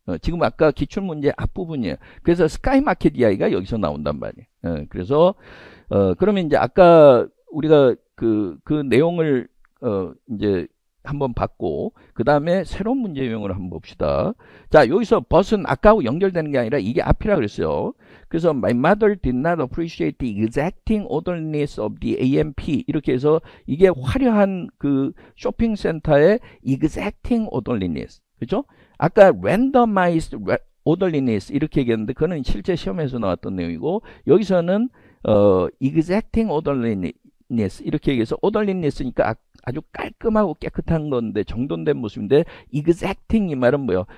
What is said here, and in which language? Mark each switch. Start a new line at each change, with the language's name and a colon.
Korean: 지금 아까 기출문제 앞부분이에요. 그래서 스카이마켓 이야기가 여기서 나온단 말이에요. 그래서 그러면 이제 아까 우리가 그 내용을 이제 한번 봤고, 그 다음에 새로운 문제 유형을 한번 봅시다. 자, 여기서 but은 아까하고 연결되는 게 아니라 이게 앞이라 그랬어요.
English: 그래서 my mother did not appreciate the exacting orderliness of the AMP,
Korean: 이렇게 해서 이게 화려한 그 쇼핑센터의
English: exacting orderliness,
Korean: 그죠? 아까
English: randomized orderliness
Korean: 이렇게 얘기했는데 그거는 실제 시험에서 나왔던 내용이고, 여기서는
English: exacting orderliness
Korean: 이렇게 얘기해서 orderliness니까 아주 깔끔하고 깨끗한 건데 정돈된 모습인데, exacting 이 말은 뭐예요?